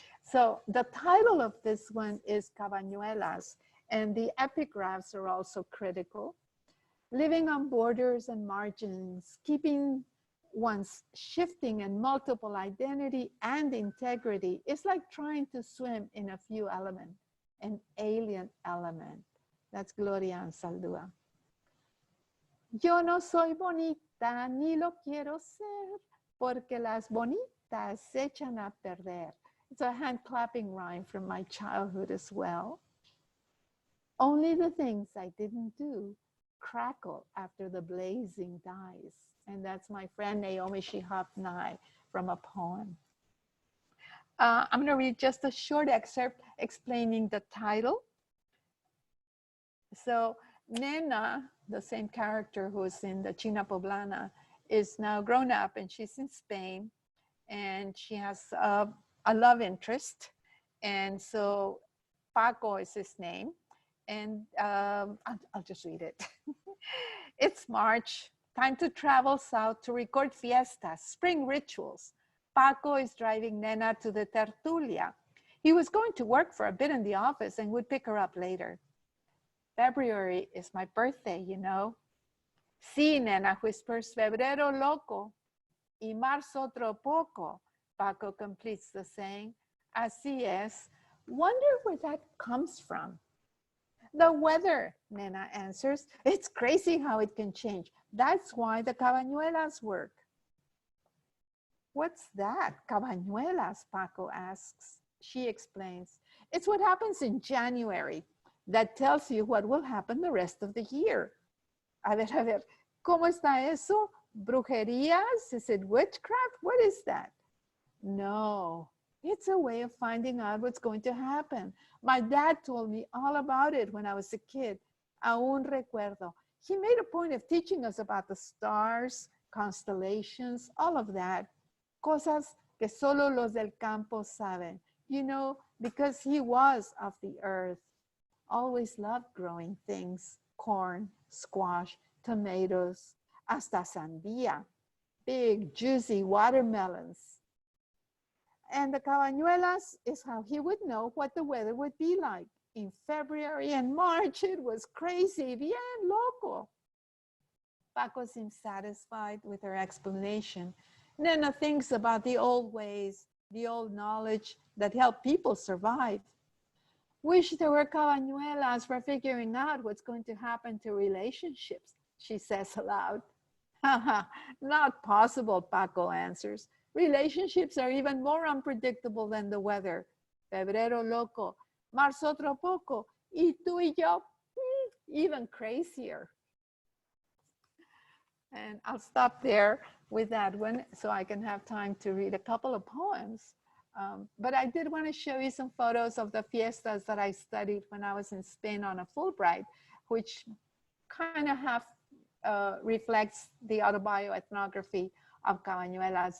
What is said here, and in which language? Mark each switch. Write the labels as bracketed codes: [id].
[en] So the title of this one is Cabañuelas, and the epigraphs are also critical. Living on borders and margins, keeping one's shifting and multiple identity and integrity is like trying to swim in a few elements, an alien element. That's Gloria Ansaldúa. [es] Yo no soy bonita ni lo quiero ser, porque las bonitas se echan a perder. [en] It's a hand clapping rhyme from my childhood as well. Only the things I didn't do crackle after the blazing dies. And that's my friend Naomi Shihab Nye from a poem. I'm going to read just a short excerpt explaining the title. So Nena, the same character who's in the China Poblana, is now grown up and she's in Spain, and she has a love interest. And so Paco is his name. And I'll just read it. It's March, time to travel south to record fiestas, spring rituals. Paco is driving Nena to the tertulia. He was going to work for a bit in the office and would pick her up later. February is my birthday, you know. [es] Sí, Nena whispers, febrero loco. Y marzo otro poco, Paco [en] completes the saying. [es] Así es. [en] Wonder where that comes from. The weather, Nena answers. It's crazy how it can change. That's why the cabañuelas work. What's that, cabañuelas? Paco asks. She explains. It's what happens in January that tells you what will happen the rest of the year. [es] A ver, ¿cómo está eso? Brujerías? [en] Is it witchcraft? What is that? No, it's a way of finding out what's going to happen. My dad told me all about it when I was a kid. [es] Aún recuerdo. [en] He made a point of teaching us about the stars, constellations, all of that. [es] Cosas que solo los del campo saben. [en] You know, because he was of the earth. Always loved growing things. Corn, squash, tomatoes, [es] hasta sandía. [en] Big, juicy watermelons. And the cabañuelas is how he would know what the weather would be like. In February and March, it was crazy, [es] bien loco. [en] Paco seems satisfied with her explanation. Nena thinks about the old ways, the old knowledge that helped people survive. Wish there were cabañuelas for figuring out what's going to happen to relationships, she says aloud. Haha, not possible, Paco answers. Relationships are even more unpredictable than the weather. [es] Febrero loco, marzo otro poco, y tú y yo, [en] even crazier. And I'll stop there with that one so I can have time to read a couple of poems. But I did want to show you some photos of the fiestas that I studied when I was in Spain on a Fulbright, which kind of half reflects the autobioethnography of cabañuelas.